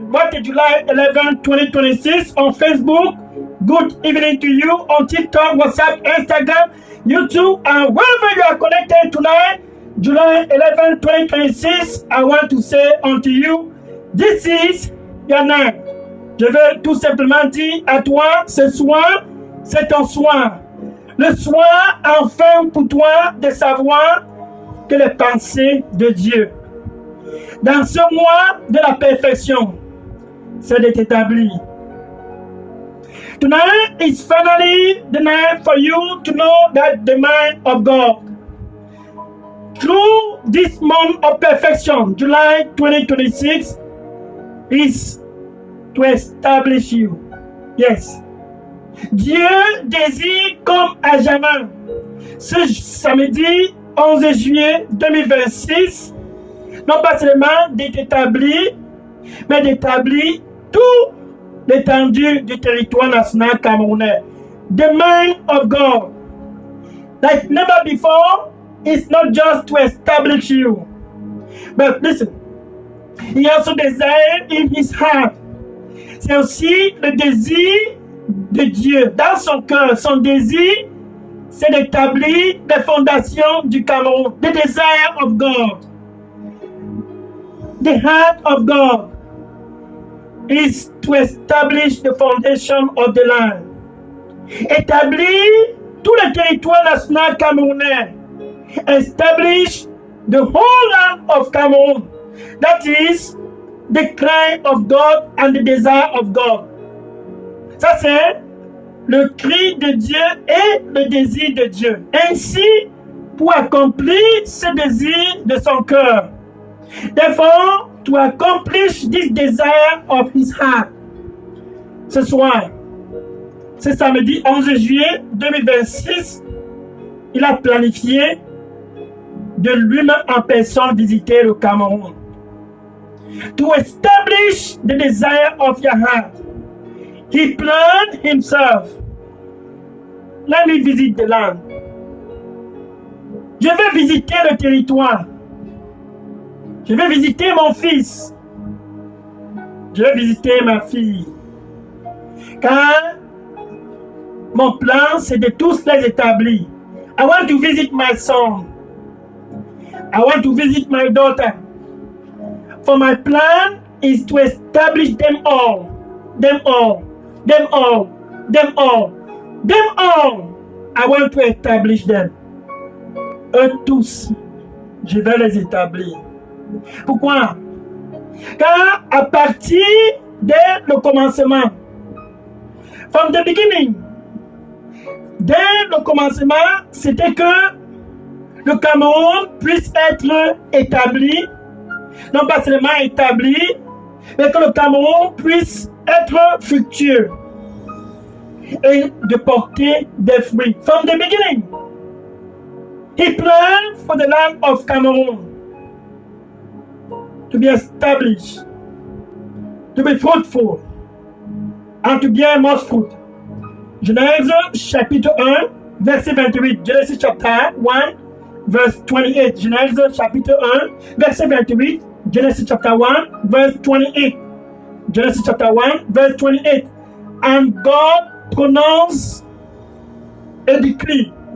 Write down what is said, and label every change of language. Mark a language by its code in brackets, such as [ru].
[en] What is July 11, 2026 on Facebook. Good evening to you on TikTok, WhatsApp, Instagram, YouTube, and wherever you are connected tonight. July 11, 2026, I want to say unto you, this is your night. [fr] Je veux tout simplement dire à toi, ce soir, c'est ton soir. Le soir, enfin pour toi de savoir que les pensées de Dieu dans ce mois de la perfection, c'est d'être établi. [en] Tonight is finally the night for you to know that the mind of God, through this month of perfection, July 2026, is to establish you. Yes. [fr] Dieu désire comme à jamais ce samedi 11 juillet 2026 non pas seulement d'être établi, mais d'établir tout l'étendue du territoire national camerounais. [en] The mind of God, like never before, is not just to establish you. But listen, he also desires in his heart. [fr] C'est aussi le désir de Dieu dans son cœur. Son désir, c'est d'établir les fondations du Cameroun. [en] The desire of God. The heart of God is to establish the foundation of the land. [fr] Établir tout le territoire national camerounais. [en] Establish the whole land of Cameroon. That is the cry of God and the desire of God. [fr] Ça, c'est le cri de Dieu et le désir de Dieu. Ainsi, pour accomplir ce désir de son cœur. [en] Therefore, to accomplish this desire of his heart. [fr] Ce soir, ce samedi 11 juillet 2026, il a planifié de lui-même en personne visiter le Cameroun. [en] To establish the desire of your heart, he planned himself. Let me visit the land. [fr] Je vais visiter le territoire. Je vais visiter mon fils. Je vais visiter ma fille. Car mon plan, c'est de tous les établir. [en] I want to visit my son. I want to visit my daughter. For my plan is to establish them all. Them all. Them all. Them all. Them all. I want to establish them. [fr] Eux tous, je vais les établir. Pourquoi? Car à partir dès le commencement, [en] from the beginning, [fr] dès le commencement, c'était que le Cameroun puisse être établi, non pas seulement établi, mais que le Cameroun puisse être fructueux et de porter des fruits. [en] From the beginning, he planned for the land of Cameroon to be established, to be fruitful, and to bear much fruit. [fr] Genèse chapitre 1, verset 28. [en] Genesis chapter 1, verse 28. [fr] Genèse chapitre 1, verset 28. [en] Genesis chapter 1, verse 28. Genesis chapter 1, verse 28. And God prononce a decree.